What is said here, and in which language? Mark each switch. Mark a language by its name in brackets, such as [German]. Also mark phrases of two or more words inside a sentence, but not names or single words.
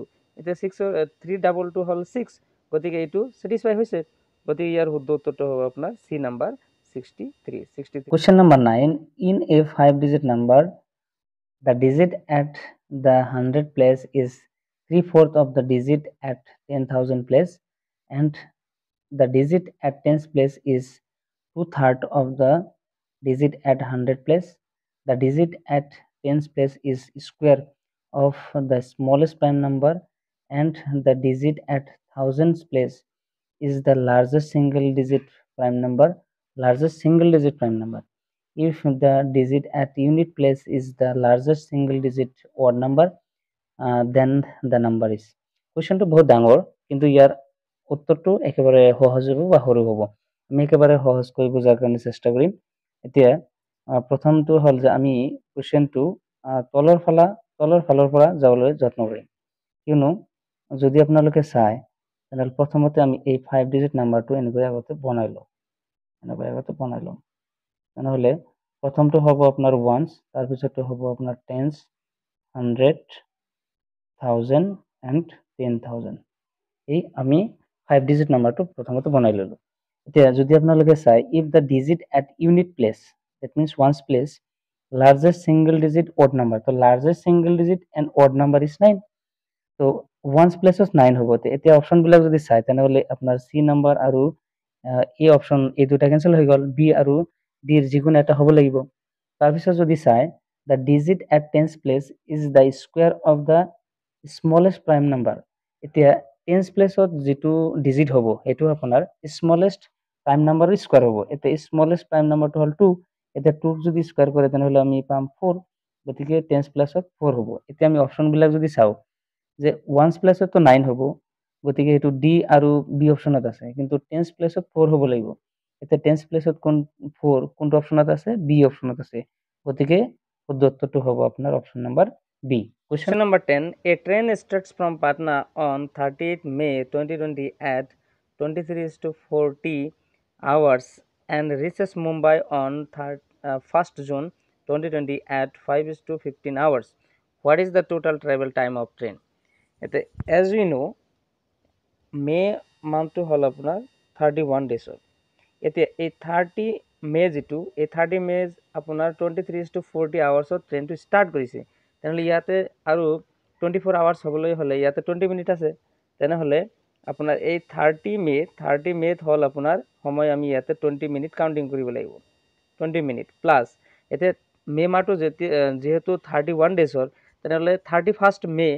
[Assamese] এতিয়া 6 3 ডাবল 2 হল 6, গতিকে এটো স্যাটিসফাই হৈছে, গতিকে ইয়াৰ শুদ্ধ উত্তৰটো হ'ব আপোনাৰ [English] C number [Assamese] 63। [English] Question number 9, in a 5 digit number the digit at the 100 place is 3/4 of the digit at 10,000 place, and the digit at 10th place is 2/3 of the digit at 100 place. The digit at 10th place is square of the smallest prime number, and the digit at 1000th place is the largest single digit prime number. If the digit at unit place is the largest single digit odd number, then the number is. [Assamese] কুৱেশ্যনটো বহুত ডাঙৰ, কিন্তু ইয়াৰ উত্তৰটো একেবাৰে সহজ হ'ব বা সৰু হ'ব। আমি একেবাৰে সহজ কৰি বুজাৰ কাৰণে চেষ্টা কৰিম। এতিয়া প্ৰথমটো হ'ল যে আমি কুৱেশ্যনটো তলৰ ফালৰ পৰা যাবলৈ যত্ন কৰিম, কিয়নো যদি আপোনালোকে চাই তেনেহ'লে প্ৰথমতে আমি এই 5 [English] digit number [Assamese] এনেকৈ আগতে বনাই লওঁ, তেনেহ'লে প্ৰথমটো হ'ব আপোনাৰ ওৱান্স, তাৰপিছতটো হ'ব আপোনাৰ টেন্স, 100, 1000 and 10,000। এই আমি 5 [English] digit number [Assamese] প্ৰথমতে বনাই ললো। এতিয়া যদি আপোনালোকে চাই, [English] if the digit at unit place, that means ones place, largest single digit odd number, তো largest single digit and odd number is 9, তো ones place is 9 হ'ব। [Assamese] এতিয়া অপশন বিলাক যদি চাই তেনেহ'লে আপোনাৰ [English] C number [Assamese] আৰু এই অপশন এই দুটা কেনসেল হৈ গ'ল, বি আৰু ডিৰ যিকোনো এটা হ'ব লাগিব। তাৰপিছত যদি চাই, [English] the digit at 10th place is the square of the smallest prime number, [Assamese] এতিয়া 10th প্লেসত যেটো ডিজিট হ'ব এটো আপোনাৰ [English] smallest prime number square [Assamese] হ'ব। এতিয়া [English] smallest prime number [Assamese] হ'ল 2, এতিয়া 2 যদি স্কয়াৰ কৰে তেনেহ'লে আমি পাম 4, গতিকে 10th প্লেসত 4 হ'ব। এতিয়া আমি অপশন বিলাক যদি চাও যে 1st প্লেসত তো 9 হ'ব, গতিকে এটো ডি আৰু বি অপশনত আছে, কিন্তু 10th প্লেসত 4 হ'ব লাগিব। এতিয়া 10th প্লেসত কোনটো অপশনত আছে? বি অপশনত আছে, গতিকে শুদ্ধ উত্তৰটো হ'ব আপোনাৰ [English] option number B. Question number 10. A train starts from Patna on 30th May 2020 at 23:40 hours and reaches Mumbai on 1st June 2020 at 5:15 hours. What is the total travel time of train? As we know, May month to [Assamese] হল আপনার [English] 31 days. [Assamese] এতিয়া এই 30 মে যেটো এই 30 মে আপোনাৰ 23:40 [English] hours train start [Assamese] কৰিছে, তেনেহ'লে ইয়াতে আৰু 24 আৱাৰ্ছ হ'বলৈ হ'লে ইয়াতে 20 মিনিট আছে, তেনেহ'লে আপোনাৰ এই 30 মেত হ'ল আপোনাৰ সময় আমি ইয়াতে 20 [English] minute counting [Assamese] কৰিব লাগিব, 20 [English] minute plus [Assamese] এতিয়া মে মাহটো যেহেতু 31 ডেজৰ, তেনেহ'লে 31st মে